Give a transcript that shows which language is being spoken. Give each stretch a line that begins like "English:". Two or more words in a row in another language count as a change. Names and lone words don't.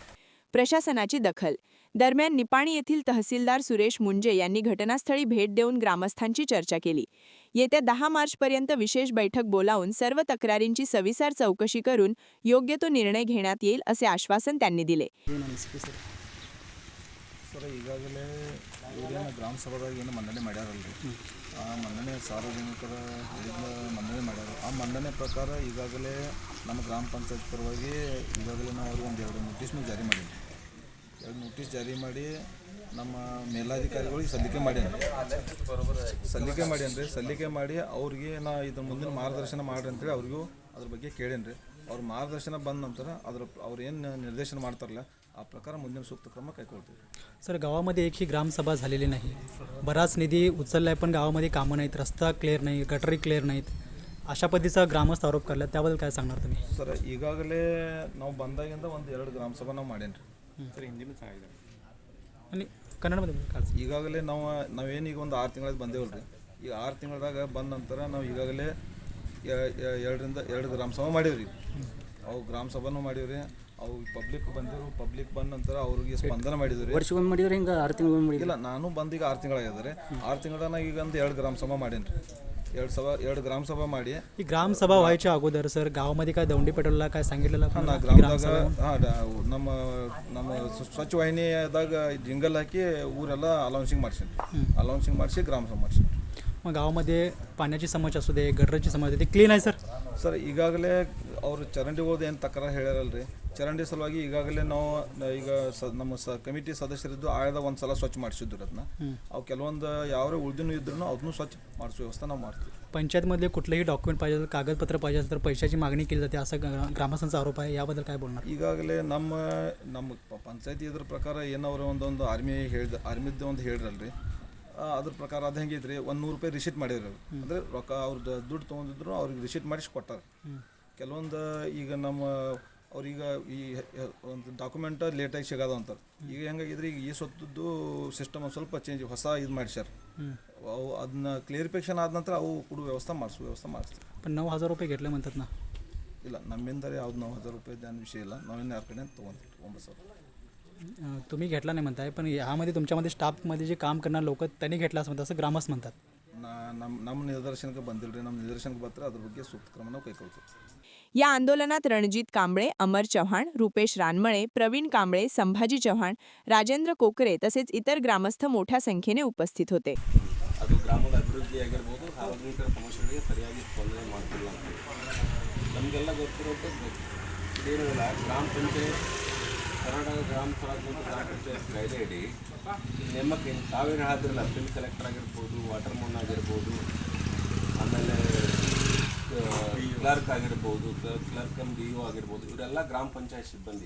Marathi: प्रशासनाची दखल. दरम्यान निपाणी येथील तहसीलदार सुरेश मुंजे यांनी घटनास्थळी भेट देऊन ग्रामस्थांची चर्चा केली. येत्या 10 मार्चपर्यंत विशेष बैठक बोलावून सर्व तक्रारींची सविस्तर चौकशी करून योग्य तो निर्णय घेण्यात येईल असे आश्वासन त्यांनी दिले.
Kannada: ಸರ್ ಈಗಾಗಲೇ ಇವ್ರೇನು ಗ್ರಾಮ ಸಭಾದಾಗ ಏನು ಮಂಡನೆ ಮಾಡ್ಯಾರಲ್ರಿ, ಆ ಮಂಡನೆ ಸಾರ್ವಜನಿಕರ ಹೇಳಿದ ಮಂಡನೆ ಮಾಡ್ಯಾರ. ಆ ಮಂಡನೆ ಪ್ರಕಾರ ಈಗಾಗಲೇ ನಮ್ಮ ಗ್ರಾಮ ಪಂಚಾಯತ್ ಪರವಾಗಿ ಈಗಾಗಲೇ ನಾವು ಅವ್ರಿಗೆ ಒಂದು 2 ನೋಟಿಸ್ನು ಜಾರಿ ಮಾಡೀವಿ. 2 ನೋಟಿಸ್ ಜಾರಿ ಮಾಡಿ ನಮ್ಮ ಮೇಲಾಧಿಕಾರಿಗಳಿಗೆ ಸಲ್ಲಿಕೆ ಮಾಡಿ ಅವ್ರಿಗೆ ನಾ ಇದು ಮುಂದಿನ ಮಾರ್ಗದರ್ಶನ ಮಾಡ್ರಿ ಅಂತೇಳಿ ಅವ್ರಿಗೂ ಅದ್ರ ಬಗ್ಗೆ ಕೇಳೇನ್ರಿ. ಅವ್ರ ಮಾರ್ಗದರ್ಶನ ಬಂದ ನಂತರ ಅವ್ರು ಏನು ನಿರ್ದೇಶನ ಮಾಡ್ತಾರಲ್ಲ ಆ ಪ್ರಕಾರ ಮುಂದಿನ ಸೂಕ್ತ ಕ್ರಮ ಕೈಗೊಳ್ತೀವಿ.
Marathi: सर, गावामध्ये एकही ग्रामसभा झालेली नाही. बराच निधी उचलला आहे पण गावामध्ये कामं नाहीत, रस्ता क्लिअर नाही, गटरी क्लिअर नाहीत. अशा पद्धतीचा ग्रामस्थ आरोप करला, त्याबद्दल काय सांगणार तुम्ही?
Kannada: ಸರ್, ಈಗಾಗಲೇ ನಾವು ಬಂದಾಗಿಂದ 1-2 ಗ್ರಾಮ ಸಭಾ ನಾವು ಮಾಡೇನ್ರಿ. ಸರ್, ಹಿಂದಿನೂ ಆಗಿದ್ದಾರೆ.
Marathi: आणि ಕನ್ನಡमध्ये काय?
Kannada: ಈಗಾಗಲೇ ನಾವೇನು ಈಗ ಒಂದು 6 ತಿಂಗಳಾಗಿ ಬಂದೇವಲ್ರಿ. ಈ 6 ತಿಂಗಳದಾಗ ಬಂದ ನಂತರ ನಾವು ಈಗಾಗಲೇ 2 ಗ್ರಾಮ ಸಭಾ ಮಾಡೀವ್ರಿ. ಅವು ಗ್ರಾಮ ಸಭಾನೂ ಮಾಡೀವ್ರಿ. ಅವು ಪಬ್ಲಿಕ್ ಬಂದಿರು, ಪಬ್ಲಿಕ್ ಬಂದ ನಂತರ ಅವ್ರಿಗೆ ಸ್ಪಂದನ ಮಾಡಿದ್ರು. ವರ್ಷಕ್ಕೊಮ್ಮೆ ಮಾಡಿದ್ರೆ ಹಿಂಗೆ 6 ತಿಂಗಳು ಮಾಡಿದ್ರೆ ಇಲ್ಲ, ನಾನು ಬಂದು ಈಗ 6 ತಿಂಗಳಾಗಿದ್ದಾರೆ. 6 ತಿಂಗಳನ್ನ ಈಗ ಒಂದು 2 ಗ್ರಾಮ ಸಭಾ ಮಾಡೇನಿ ರೀ. 2 ಗ್ರಾಮ ಸಭಾ ಮಾಡಿ.
Marathi: ही ग्रामसभा व्हायच्या अगोदर सर गावामध्ये काय दौंडी पेट्रोलला काय सांगितलेलं
Kannada: ನಾ ಗ್ರಾಮದಾಗ ನಮ್ಮ ಸ್ವಚ್ಛ ವಾಹಿನಿಯಾದಾಗ ಜಿಂಗಲ್ ಹಾಕಿ ಊರೆಲ್ಲ ಅಲೌನ್ಸಿಂಗ್ ಮಾಡ್ಸೀನಿ. ಅಲೌನ್ಸಿಂಗ್ ಮಾಡಿಸಿ ಗ್ರಾಮ ಸಭಾ ಮಾಡ್ಸೀನಿ.
Marathi: मग गावामध्ये पाण्याची समस्या असू दे, गटरची समस्या ते क्लीन आहे
Kannada: ಸರ್ ಈಗಾಗಲೇ ಅವರು ಚರಂಡಿ ಹೋದ ಏನು ತಕರಾರು ಹೇಳ್ಯಾರಲ್ಲ ರೀ, ಚರಂಡಿ ಸಲುವಾಗಿ ಈಗಾಗಲೇ ನಾವು ಈಗ ನಮ್ಮ ಕಮಿಟಿ ಸದಸ್ಯರಿದ್ದು ಆಯ್ದ ಒಂದು ಸಲ ಸ್ವಚ್ಛ ಮಾಡಿಸಿದ್ರು. ಅದನ್ನ ಅವು ಕೆಲವೊಂದು ಯಾವ್ಯಾವ ಉಳಿದಿನೂ ಇದ್ರೂ ಅದನ್ನು ಸ್ವಚ್ಛ ಮಾಡಿಸೋ ವ್ಯವಸ್ಥೆ ನಾವು ಮಾಡ್ತೀವಿ.
Marathi: पंचायतमधले कुठलेही डॉक्युमेंट पाहिजे असेल, कागदपत्र पाहिजे असेल तर पैशाची मागणी केली जाते असं ग्रामस्थांचा आरोप आहे. याबद्दल काय बोलणार?
Kannada: ಈಗಾಗಲೇ ನಮ್ಮ ಪಂಚಾಯತಿ ಇದ್ರ ಪ್ರಕಾರ ಏನವ್ರು ಒಂದೊಂದು ಆರ್ಮಿದ್ದು ಒಂದು ಹೇಳಿರಲ್ರಿ, ಅದ್ರ ಪ್ರಕಾರ ಅದು ಹೆಂಗೈತ್ರಿ, 100 ರೂಪಾಯಿ ರಿಸಿಟ್ ಮಾಡಿದ್ರು. ಅಂದರೆ ರೊಕ್ಕ ಅವ್ರದ್ದು ದುಡ್ಡು ತೊಗೊಂಡಿದ್ರು ಅವ್ರಿಗೆ ರಿಸಿಟ್ ಮಾಡಿಸಿ ಕೊಟ್ಟಾರೆ. ಕೆಲವೊಂದು ಈಗ ಅವ್ರೀಗ ಈ ಒಂದು ಡಾಕ್ಯುಮೆಂಟ್ ಲೇಟಾಗಿ ಸಿಗೋದು ಅಂತಾರೆ. ಈಗ ಹೆಂಗಾಗಿದ್ರೆ ಈಗ ಈ ಸೊತ್ತದ್ದು ಸಿಸ್ಟಮ್ ಒಂದು ಸ್ವಲ್ಪ ಚೇಂಜ್ ಹೊಸ ಇದು ಮಾಡಿಸ್ಯಾರ. ಅವು ಅದನ್ನ ಕ್ಲಿಯರಿಫಿಕೇಷನ್ ಆದ ನಂತರ ಅವು ಕೊಡೋ ವ್ಯವಸ್ಥೆ ಮಾಡಿಸ್ತೀವಿ.
Marathi: पण 9,000 रुपये घेतले म्हणतात ना?
Kannada: ಇಲ್ಲ, ನಮ್ಮಿಂದ ಯಾವ್ದು 9,000 ರೂಪಾಯಿ ಧ್ಯಾನ ವಿಷಯ ಇಲ್ಲ. ನಾವೇನು ಯಾರ ಕಡೆ ತೊಗೊಂತೀವಿ 9,000.
Marathi: तुम्ही घेतला नाही म्हणताय, पण यामध्ये तुमच्यामध्ये स्टाफमध्ये जे काम करणारे लोक त्यांनी घेतला असं म्हणतात, असं ग्रामस्थ म्हणतात.
Kannada: ನಮ್ಮ ನಿರ್ದೇಶನಕ್ಕೆ ಬಂದಿಲ್ಲ ರೀ. ನಮ್ಮ ನಿರ್ದೇಶನಕ್ಕೆ ಬರ್ತಾರೆ ಅದ್ರ ಬಗ್ಗೆ ಸೂಕ್ತ ಕ್ರಮ ನಾವು ಕೈಗೊಳ್ತೀವಿ.
Marathi: या आंदोलनात रणजित कांबळे, अमर चव्हाण, रुपेश रानमळे, प्रवीण कांबळे, संभाजी चव्हाण, राजेंद्र कोकरे तसेच इतर ग्रामस्थ मोठ्या संख्येने उपस्थित होते.
Kannada: ಅದು ಗ್ರಾಮದ ಅಭಿವೃದ್ಧಿ ಆಗಿರ್ಬೋದು, ಸಾರ್ವಜನಿಕರ ಸಮಸ್ಯೆಗಳಿಗೆ ಸರಿಯಾಗಿ ಸ್ಪಂದನೆ ಮಾಡ್ತಿಲ್ಲ ಅಂತ ನಮಗೆಲ್ಲ ಗೊತ್ತಿರೋದು. ಇದೇನಿಲ್ಲ, ಗ್ರಾಮ ಪಂಚಾಯತ್ ಕರ್ನಾಟಕ ಗ್ರಾಮ ಸ್ವರಾಜ್ಯ ಮತ್ತು ಗ್ರಾಮ ಪಂಚಾಯತ್ ಕಾಯ್ದೆ ಅಡಿ ನೇಮಕ ತಾವೇನು ಹೇಳಿದ್ರಲ್ಲ,
English: bill collector
Kannada: ಆಗಿರ್ಬೋದು,
English: water man
Kannada: ಆಗಿರ್ಬೋದು, ಆಮೇಲೆ ಕ್ಲರ್ಕ್ ಆಗಿರ್ಬೋದು,
English: clerk cum DO
Kannada: ಆಗಿರ್ಬೋದು, ಇವರೆಲ್ಲ ಗ್ರಾಮ ಪಂಚಾಯತ್ ಸಿಬ್ಬಂದಿ.